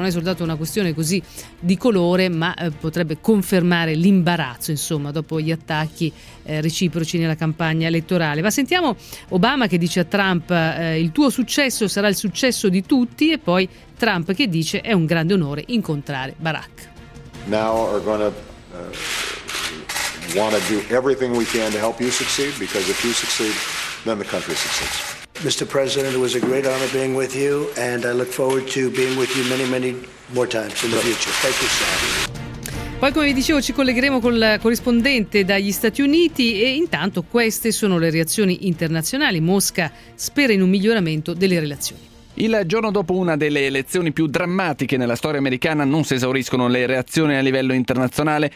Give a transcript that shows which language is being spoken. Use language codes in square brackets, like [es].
[it] Non è soltanto una questione così di colore, ma potrebbe confermare l'imbarazzo, insomma, dopo gli attacchi reciproci nella campagna elettorale. Ma sentiamo Obama che dice a Trump il tuo successo sarà il successo di tutti, e poi Trump che dice è un grande onore incontrare Barack. [en] Now we're going to want to do everything we can to help you succeed, because if you succeed, then the country succeeds. Mr. President, it was a great honor being with you and I look forward to being with you many, many more times in the future. Thank you, sir. [it] Poi, come vi dicevo, ci collegheremo col corrispondente dagli Stati Uniti e intanto queste sono le reazioni internazionali. Mosca spera in un miglioramento delle relazioni. Il giorno dopo una delle elezioni più drammatiche nella storia americana non si esauriscono le reazioni a livello internazionale.